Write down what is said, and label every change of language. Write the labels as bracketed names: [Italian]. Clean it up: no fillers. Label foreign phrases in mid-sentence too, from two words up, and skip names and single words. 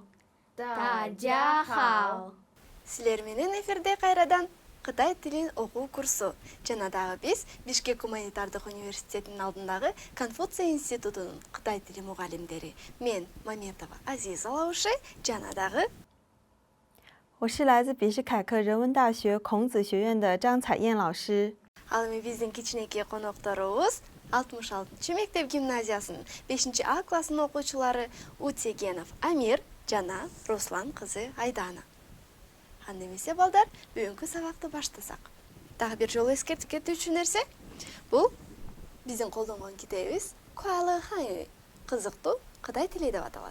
[Chinese] 大家好. [Kyrgyz] Силер менен эфирде кайрадан Кытай тилин окуу курсу. Жана дагы биз Бишкек гуманитардык университетинин алдындагы Конфуций институтунун Кытай тили мугалимдери. Мен Маметова Азиза Лаушы, жана дагы [Chinese] 我是来自比什凯克人文大学孔子学院的张彩燕老师。 [Kyrgyz] ал эми биздин кичинекей конокторубуз 66 мектеп гимназиясынын 5А классынын окуучулары Утегенов Амир жана Руслан кызы Айдана. Анда эмесе, балдар, бүгүнкү сабакты баштасак. Дагы бир жолу эскертип кетүүчү нерсе, бул биздин колдонгон китебибиз Куалы Ханьюй, кызыктуу Кытай тили деп аталат.